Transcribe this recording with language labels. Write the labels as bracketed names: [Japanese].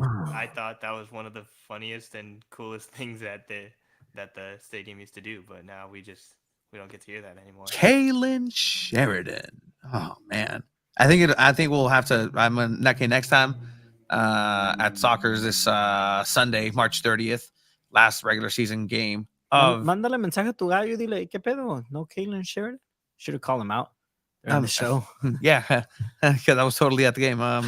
[English] I thought that was one of the funniest and coolest things that the stadium used to do, but now we don't get to hear that anymore. Kaylin Sheridan. Oh man. I think we'll have to next time at Soccer's this Sunday, March 30th, last regular season game. [Spanish] Mándale mensaje a tu gallo y dile, ¿qué pedo? [English] No Kaylin Sheridan? Should have called him out during the show. Yeah, because I was totally at the game.